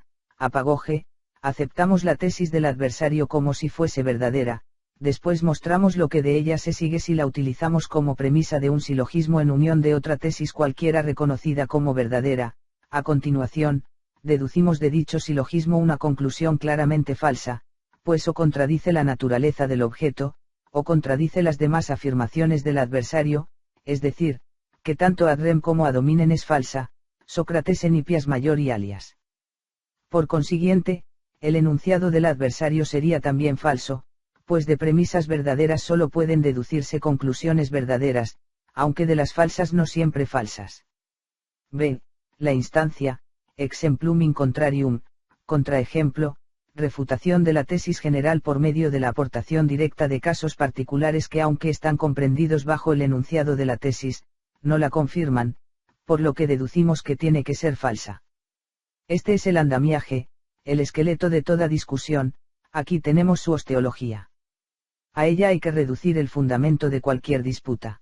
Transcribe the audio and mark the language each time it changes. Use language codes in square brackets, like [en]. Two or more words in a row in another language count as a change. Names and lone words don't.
[es] Apagoge: aceptamos la tesis del adversario como si fuese verdadera, después mostramos lo que de ella se sigue si la utilizamos como premisa de un silogismo en unión de otra tesis cualquiera reconocida como verdadera. A continuación, deducimos de dicho silogismo una conclusión claramente falsa, pues o contradice la naturaleza del objeto, o contradice las demás afirmaciones del adversario, es decir, que tanto [la] ad rem [es] como [la] ad hominem [es] es falsa, Sócrates en Hippias mayor y alias. Por consiguiente, el enunciado del adversario sería también falso, pues de premisas verdaderas solo pueden deducirse conclusiones verdaderas, aunque de las falsas no siempre falsas. b. La instancia: [la] exemplum in contrarium, [es] contraejemplo, refutación de la tesis general por medio de la aportación directa de casos particulares que, aunque están comprendidos bajo el enunciado de la tesis, no la confirman, por lo que deducimos que tiene que ser falsa. Este es el andamiaje, el esqueleto de toda discusión. Aquí tenemos su osteología. A ella hay que reducir el fundamento de cualquier disputa.